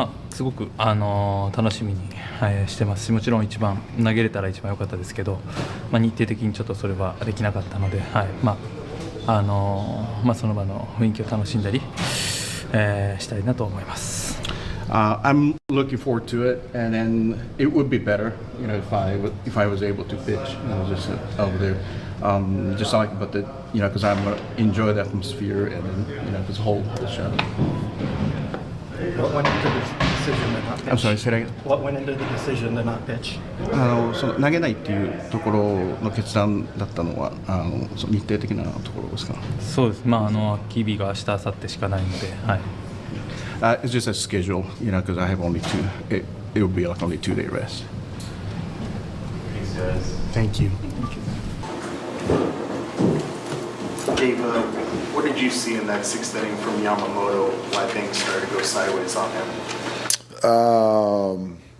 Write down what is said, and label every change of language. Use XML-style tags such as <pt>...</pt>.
<ja>すごく、楽しみに、してますし、もちろん一番投げれたら一番良かったですけど、日程的にちょっとそれはできなかったので、その場の雰囲気を楽しんだり、したいなと思います。</ja> <en>I'm looking forward to it, and then it would be better, if I was able to pitch, just over there. Just like about the, because I'm gonna enjoy the atmosphere and then, just hold the show. What went into the decision to not pitch? I'm sorry, say that again. What went into the decision to not pitch?</en> <ja>その投げないっていうところの決断だったのはその日程的なところですか？そうです。秋日が明日明後日しかないので、はい。</ja> <en>It's just a schedule, because I have only it will be like only 2-day rest. Thank you. Dave, what did you see in that sixth inning from Yamamoto? Why things started to go sideways on him?</en>